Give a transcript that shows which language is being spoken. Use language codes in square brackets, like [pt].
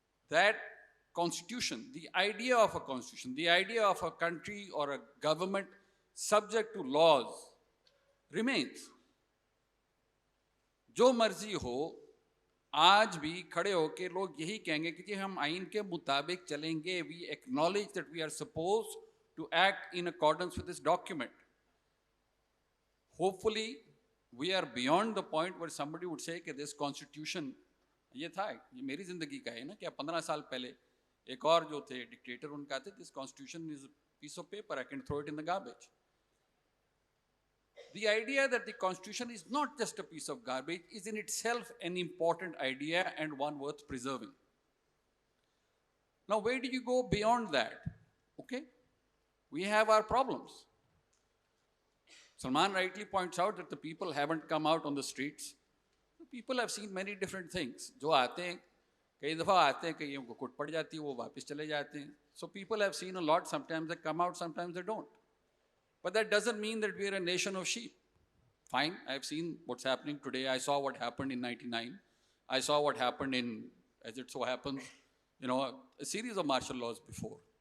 [en] that constitution, the idea of a constitution, the idea of a country or a government subject to laws remains. [hi] जो मर्जी हो, आज भी खड़े होके लोग यही कहेंगे कि जी हम आइन के मुताबिक चलेंगे. [en] We acknowledge that we are supposed to act in accordance with this document. Hopefully we are beyond the point where somebody would say कि this constitution, [hi] ये था, ये मेरी जिंदगी का है ना, कि 15 साल पहले एक और जो थे डिक्टेटर उनका थे, [en] this constitution is a piece of paper, I can throw it in the garbage. The idea that the constitution is not just a piece of garbage is in itself an important idea and one worth preserving. Now, where do you go beyond that? Okay, we have our problems. Salman rightly points out that the people haven't come out on the streets. People have seen many different things. [hi] जो आते हैं, कई दफ़ा आते हैं, कई उनको कुट पड़ जाती है, वो वापस चले जाते हैं. [en] So people have seen a lot. Sometimes they come out, sometimes they don't. But that doesn't mean that we are a nation of sheep. Fine, I've seen what's happening today. I saw what happened in 99. I saw what happened in, as it so happens, a series of martial laws before.